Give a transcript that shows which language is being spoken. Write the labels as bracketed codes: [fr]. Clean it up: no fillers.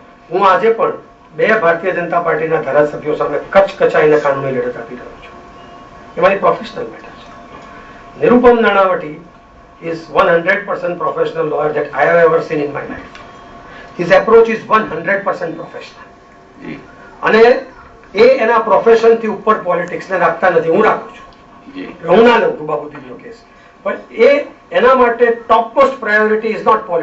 [gu] હું આજે પણ 2 ભારતીય જનતા પાર્ટીના ધારાસભ્યો સામે કચકચાઈને કાનૂની લડત આપી રહ્યો છું. એ મારી પ્રોફેશનલ મેટર છે. [en] Nirupam Nanavati is 100% professional lawyer that I have ever seen in my life. His approach is 100% professional. [gu] અને એ એના પ્રોફેશન થી ઉપર પોલિટિક્સ ને રાખતા નથી. હું રાખું છું, હું ના લઉં રૂબાબુદ્દીનનો કેસ, પણ એ એના માટે [en] Top most priority is not politics.